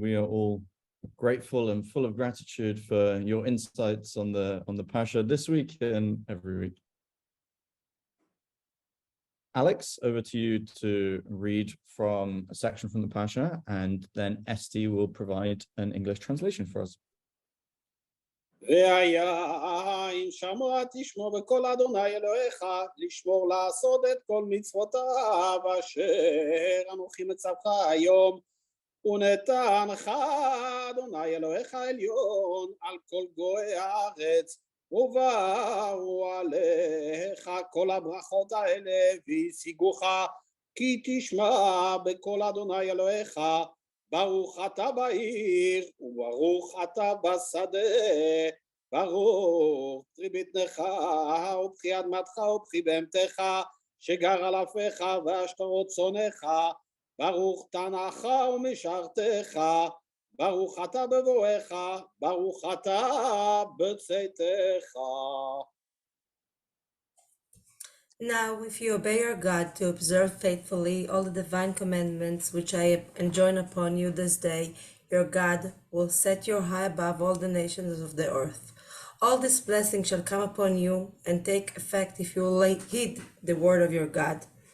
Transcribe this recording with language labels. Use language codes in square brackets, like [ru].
[en] We are all grateful and full of gratitude for your insights on the Pasha this week and every week. Alex, over to you to read from a section from the Pasha, and then Esti will provide an English translation for us. [he] והיה אם שמוע תשמור בקול אדוני אלוהיך לשמור לעשות את כל מצוותיו אשר אנוכי מצווך היום ונתנך אדוני אלוהיך עליון על כל גויי הארץ ובאו עליך כל הברכות האלה והשיגוך כי תשמע בקול אדוני אלוהיך ברוך אתה בעיר וברוך אתה בשדה ברוך פרי בטנך ופרי אדמתך ופרי בהמתך שגר על אפיך והשטרות צונך ברוך תנך ומשרתך ברוך אתה בבואך ברוך אתה בצאתך. [en] Now, if you obey your God to observe faithfully all the divine commandments which I enjoin upon you this day, your God will set you high above all the nations of the earth. All this blessing shall come upon you and take effect if you will heed the word of your God.